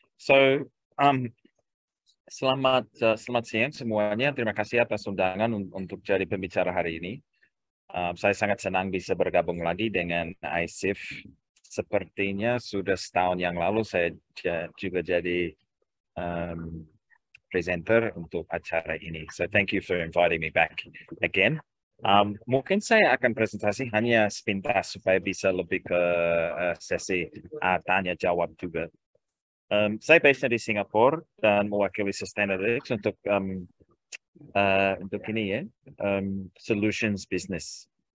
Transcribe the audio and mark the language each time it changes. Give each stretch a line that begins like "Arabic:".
Indonesian: So selamat siang semuanya. Terima kasih atas undangan untuk jadi pembicara hari ini. Saya sangat senang bisa bergabung lagi dengan ISIF. Sepertinya sudah setahun yang lalu saya juga jadi presenter untuk acara ini.
English: So thank you for inviting me back again.
Indonesian: Mungkin saya akan presentasi hanya sepintas supaya bisa lebih ke sesi tanya jawab juga. Saya based di Singapura dan mewakili Sustainalytics untuk untuk ini ya, solutions business.